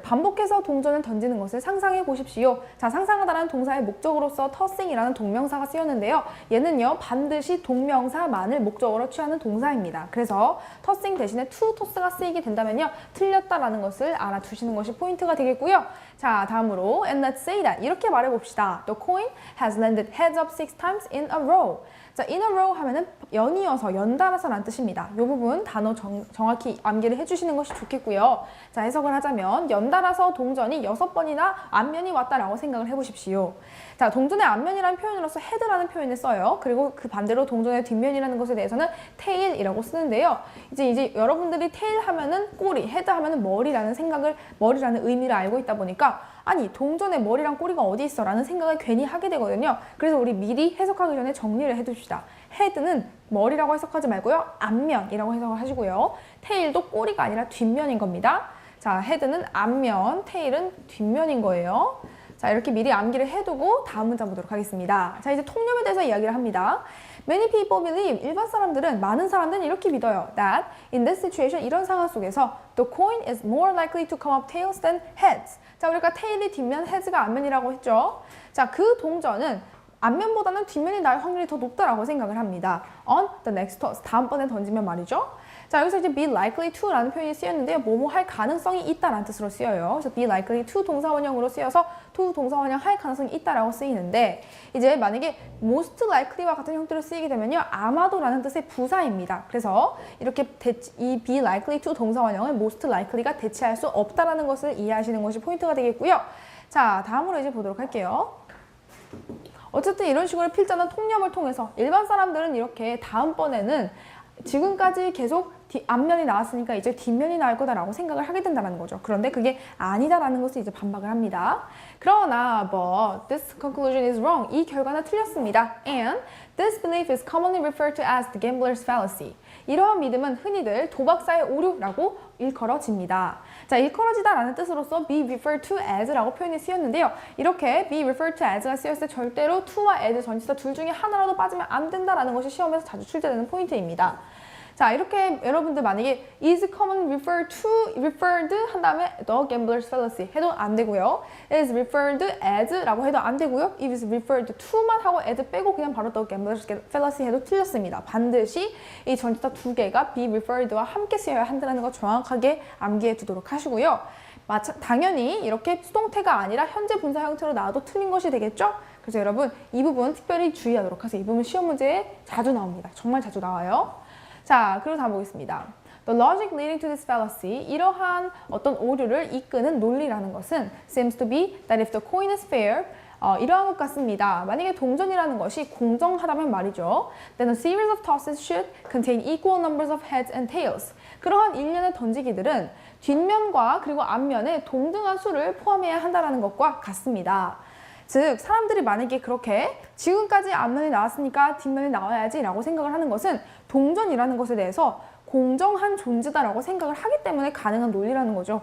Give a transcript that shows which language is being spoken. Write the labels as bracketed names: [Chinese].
[Korean] 반복해서 동전을 던지는 것을 상상해 보십시오. 자, 상상하다라는 동사의 목적으로서 tossing이라는 동명사가 쓰였는데요. 얘는요, 반드시 동명사만을 목적으로 취하는 동사입니다. 그래서 tossing 대신에 to toss가 쓰이게 된다면요, 틀렸다라는 것을 알아두시는 것이 포인트가 되겠고요. 자, 다음으로 [English] and let's say that. [Korean] 이렇게 말해봅시다. [English] The coin has landed heads up 6 times in a row. [Korean] 자, in a row 하면은 연이어서, 연달아서라는 뜻입니다. 이 부분 단어 정확히 암기를 해주시는 것이 좋겠고요. 자, 해석을 하자면 연달아서 동전이 6번이나 앞면이 왔다라고 생각을 해보십시오. 자, 동전의 앞면이라는 표현으로서 head라는 표현을 써요. 그리고 그 반대로 동전의 뒷면이라는 것에 대해서는 tail이라고 쓰는데요. 이제 여러분들이 tail 하면은 꼬리, head 하면은 머리라는 의미를 알고 있다 보니까 아니, 동전의 머리랑 꼬리가 어디 있어? 라는 생각을 괜히 하게 되거든요. 그래서 우리 미리 해석하기 전에 정리를 해둡시다. 헤드는 머리라고 해석하지 말고요, 앞면이라고 해석을 하시고요. 테일도 꼬리가 아니라 뒷면인 겁니다. 자, 헤드는 앞면, 테일은 뒷면인 거예요. 자, 이렇게 미리 암기를 해두고 다음 문제 보도록 하겠습니다. 자, 이제 통념에 대해서 이야기를 합니다. [English] Many people believe, [Korean] 많은 사람들은 이렇게 믿어요. [English] That in this situation, [Korean] 이런 상황 속에서 [English] the coin is more likely to come up tails than heads. [Korean] 자, 우리가 테일이 뒷면, heads가 앞면이라고 했죠. 자, 그 동전은 앞면보다는 뒷면이 날 확률이 더 높다라고 생각을 합니다. [English] On the next toss, [Korean] 다음번에 던지면 말이죠. 자, 여기서 이제 be likely to 라는 표현이 쓰였는데요. 뭐뭐 할 가능성이 있다라는 뜻으로 쓰여요. 그래서 be likely to 동사원형으로 쓰여서 to 동사원형 할 가능성이 있다라고 쓰이는데, 이제 만약에 most likely와 같은 형태로 쓰이게 되면요, 아마도라는 뜻의 부사입니다. 그래서 이렇게 이 be likely to 동사원형을 most likely가 대체할 수 없다라는 것을 이해하시는 것이 포인트가 되겠고요. 자, 다음으로 이제 보도록 할게요. 어쨌든 이런 식으로 필자는 통념을 통해서 일반 사람들은 이렇게 다음번에는 지금까지 계속 앞면이 나왔으니까 이제 뒷면이 나올 거다라고 생각을 하게 된다는 거죠. 그런데 그게 아니다라는 것을 이제 반박을 합니다. 그러나 [English] but this conclusion is wrong. [Korean] 이 결과는 틀렸습니다. [English] And this belief is commonly referred to as the gambler's fallacy. [Korean] 이러한 믿음은 흔히들 도박사의 오류라고 일컬어집니다. 자, 일컬어지다라는 뜻으로서 be referred to as라고 표현이 쓰였는데요. 이렇게 be referred to as가 쓰였을 때 절대로 to와 as 전치사 둘 중에 하나라도 빠지면 안 된다라는 것이 시험에서 자주 출제되는 포인트입니다. 자, 이렇게 여러분들 만약에 is commonly referred 한 다음에 the gambler's fallacy 해도 안 되고요. is referred as라고 해도 안 되고요. if is referred to만 하고 as 빼고 그냥 바로 the gambler's fallacy 해도 틀렸습니다. 반드시 이 전치사 두 개가 be referred와 함께 쓰여야 한다는 거 정확하게 암기해 두도록 하시고요. 당연히 이렇게 수동태가 아니라 현재 분사 형태로 나와도 틀린 것이 되겠죠? 그래서 여러분 이 부분 특별히 주의하도록 하세요. 이 부분 시험 문제에 자주 나옵니다. 정말 자주 나와요. 자, 그리고 다음 보겠습니다. [English] The logic leading to this fallacy, [Korean] 이러한 어떤 오류를 이끄는 논리라는 것은 [English] seems to be that if the coin is fair, [Korean] 이러한 것 같습니다. 만약에 동전이라는 것이 공정하다면 말이죠. [English] Then a series of tosses should contain equal numbers of heads and tails. [Korean] 그러한 일련의 던지기들은 뒷면과 그리고 앞면에 동등한 수를 포함해야 한다는 것과 같습니다. 즉, 사람들이 만약에 그렇게 지금까지 앞면이 나왔으니까 뒷면이 나와야지 라고 생각을 하는 것은 동전이라는 것에 대해서 공정한 존재다라고 생각을 하기 때문에 가능한 논리라는 거죠.